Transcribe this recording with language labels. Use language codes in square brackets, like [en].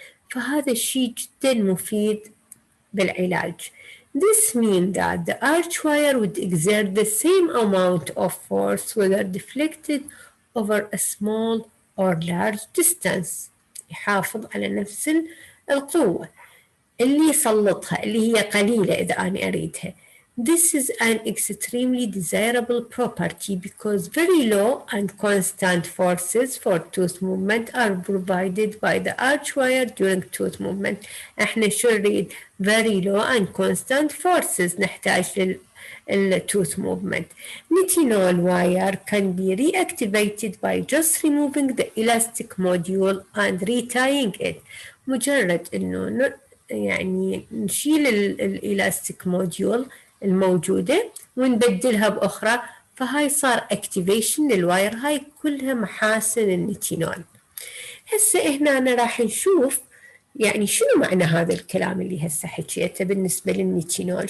[ar] فهذا الشيء جدا مفيد بالعلاج. [en] This means that the arch wire would exert the same amount of force whether deflected over a small or large distance. [ar] يحافظ على نفس القوة اللي يسلطها اللي هي قليلة إذا أنا أريدها. [en] This is an extremely desirable property because very low and constant forces for tooth movement are provided by the arch wire during tooth movement. [ar] احنا شو نريد؟ [en] very low and constant forces [ar] نحتاج [en] tooth movement. Nitinol wire can be reactivated by just removing the elastic module and retying it. [ar] مجرد إنه يعني نشيل الإلاستيك موديول الموجودة ونبدلها بأخرى، فهاي صار اكتيفيشن للواير. هاي كلها محاسن النيتينول. هسه هنا أنا راح نشوف يعني شنو معنى هذا الكلام اللي هسه حكيته بالنسبة للنيتينول.